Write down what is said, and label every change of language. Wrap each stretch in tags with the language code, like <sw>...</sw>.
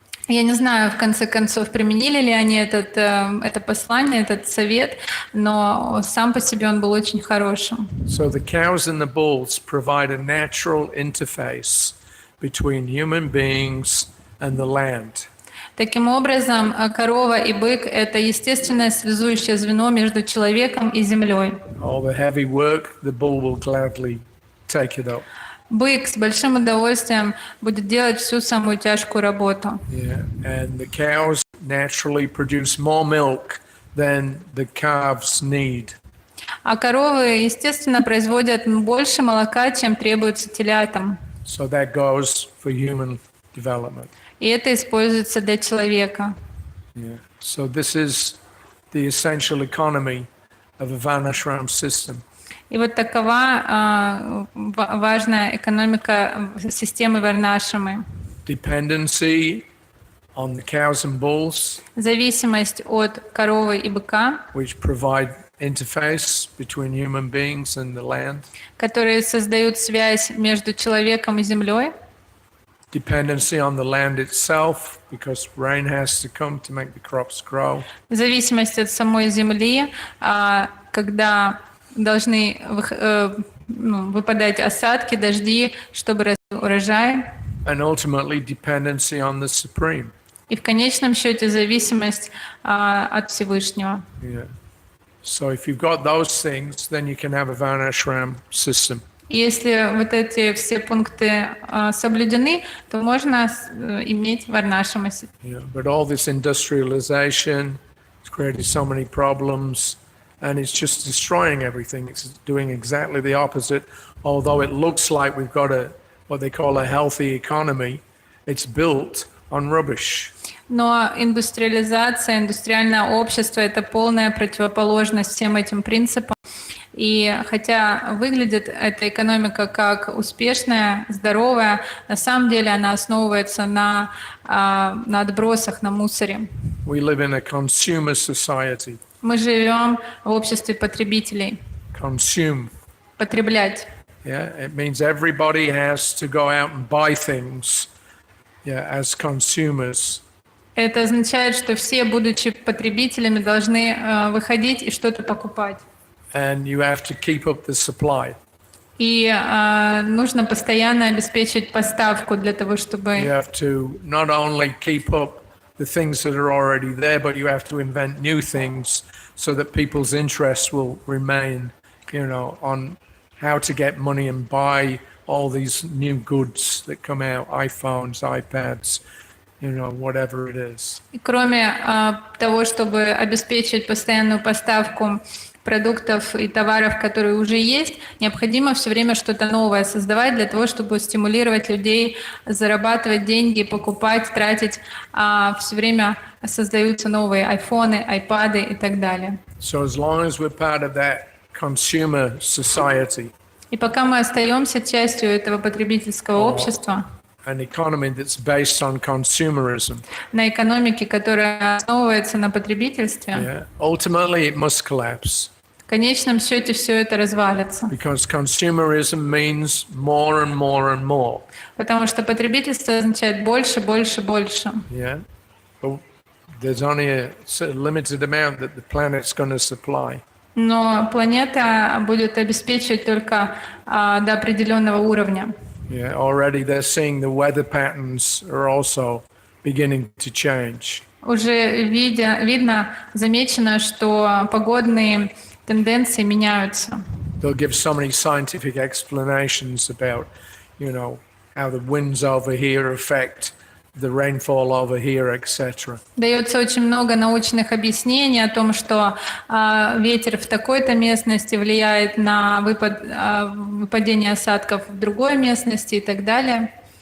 <ru>Я не знаю, в конце концов, применили ли они это послание, этот совет, но сам по себе он был очень хорошим.</ru> <en>So the cows and the bulls provide a natural interface between human beings and the land.</en> <ru>Таким образом, корова и бык – это естественное связующее звено между человеком и землей.</ru> <en>All the heavy work, the bull will gladly take it up.</en> <ru>Бык с большим удовольствием будет делать всю самую тяжкую работу.</ru> <en>Yeah, and the cows naturally produce more milk than the calves need.</en> <ru>А коровы, естественно, производят больше молока, чем требуется телятам.</ru> <en>So that goes for human development.</en> <ru>И это используется для человека.</ru> <en>Yeah. So this is the essential economy of a Varnashram system.</en> <ru>И вот такова важная экономика системы Варнашрамы.</ru> <en>Dependency on the cows and bulls,</en> <ru>Зависимость от коровы и быка,</ru> <en>which provide interface between human beings and the land.</en> <ru>которые создают связь между человеком и землей.</ru> <en>Dependency on the land itself, because rain has to come to make the crops grow.</en> <ru>Зависимость от самой земли, когда должны выпадать осадки, дожди, чтобы расти урожай.</ru> <en>And ultimately dependency on the Supreme.</en> <ru>И в конечном счете зависимость от Всевышнего.</ru> <en>Yeah. So if you've got those things, then you can have a Varnashram system.</en> <ru>И если вот эти все пункты соблюдены, то можно иметь Варнашрама.</ru> <en>Yeah. But all this industrialization has created so many problems, and it's just destroying everything. It's doing exactly the opposite. Although it looks like we've got what they call a healthy economy, it's built on rubbish.</en> <ru>Но индустриализация, индустриальное общество – это полная противоположность всем этим принципам. И хотя выглядит эта экономика как успешная, здоровая, на самом деле она основывается на отбросах, на мусоре.</ru> <en>We live in a consumer society.</en> <ru>Мы живем в обществе потребителей.</ru> <en>Consume.</en> <ru>Потреблять.</ru> <en>Yeah, it means everybody has to go out and buy things, yeah, as consumers.</en> <ru>Это означает, что все, будучи потребителями, должны выходить и что-то покупать.</ru> <en>And you have to keep up the supply.</en> <ru>И нужно постоянно обеспечивать поставку для того, чтобы...</ru> <en>You have to not only keep up the things that are already there, but you have to invent new things so that people's interests will remain, on how to get money and buy all these new goods that come out, iPhones, iPads, whatever it is.</en> <ru>И кроме того, чтобы обеспечивать постоянную поставку продуктов и товаров, которые уже есть, необходимо все время что-то новое создавать для того, чтобы стимулировать людей, зарабатывать деньги, покупать, тратить. Все время создаются новые айфоны, айпады и так далее.</ru> <en>So as long as we're part of that consumer society,</en> <ru>и пока мы остаемся частью этого потребительского общества,</ru> <en>an economy that's based on consumerism,</en> <ru>на экономике, которая основывается на потребительстве,</ru> <en>yeah, ultimately it must collapse.</en> <ru>В конечном счете все это развалится.</ru> <en>Because consumerism means more and more and more.</en> <ru>Потому что потребительство означает больше, больше, больше.</ru> <en>Yeah. But there's only a limited amount that the planet's going to supply.</en> <ru>Но планета будет обеспечивать только до определенного уровня.</ru> <en>Yeah, already they're seeing the weather patterns are also beginning to change.</en> <ru>Уже видно, замечено, что погодные тенденции меняются.</ru> <en>They'll give so many scientific explanations about, how the winds over here affect the rainfall over here, etc.</en> <ru>Дается очень много научных объяснений о том, что ветер в такой-то местности влияет на выпадение осадков в другой местности и так далее.</ru>